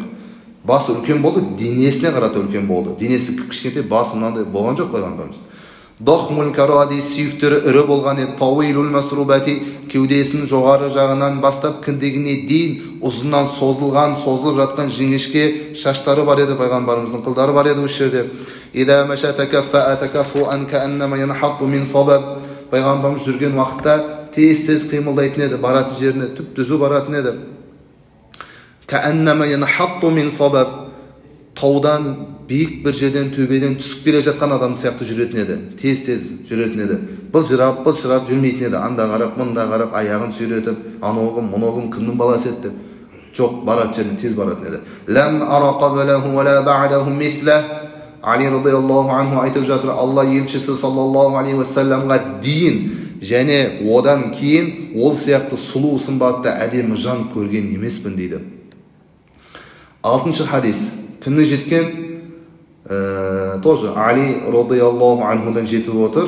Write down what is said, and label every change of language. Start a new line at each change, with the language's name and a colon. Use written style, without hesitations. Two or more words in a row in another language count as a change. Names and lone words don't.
Kazakh: Басы үлкен болды, денесіне қарата үлкен болды. Денесі кішкентай, басы мынандай болған жоқ пайғамбарымыз.
Arabic: ضخم الكراديس,
Kazakh: сүйектері ірі болған еді.
Arabic: طويل المسربة,
Kazakh: кеудесінің жоғары жағынан бастап кіндігіне дейін ұзыннан созылып жатқан жіңішке шаштары бар еді, пайғамбарымыздың қылдары бар еді осы жерде.
Arabic: إذا مشى تكفأ تكفؤا كأنما ينحط من صبب.
Kazakh: Пайғамбарымыз жүрген уақытта тез қимылдайтын еді, баратын жеріне түп-түзу баратын еді.
Arabic: كأنما ينحط من صبب.
Kazakh: Таудан, биік бір жерден, төбеден түсіп келе жатқан адам сияқты жүретін еді. Тез жүретін еді. Былжырап жүрмейтін еді. Анда қарап, мұнда қарап, аяғын сүйретіп, анауғым, мұнауғым кімнің баласы еді деп. Жоқ, баратын жеріне тез баратын еді.
Arabic: لم أر قبله ولا بعده مثله.
Kazakh: Али
Arabic: رضي الله عنه
Kazakh: айтып жатыр, Алла елшісі
Arabic: صلى الله عليه وسلم
Kazakh: дейін және одан кейін ол сияқты сұлу сымбатты әдемі жан көрген емеспін дейді. 6-шы хадис. Кімнен жеткен? Тоже Али
Arabic: رضي الله عنه
Kazakh: жетіп отыр.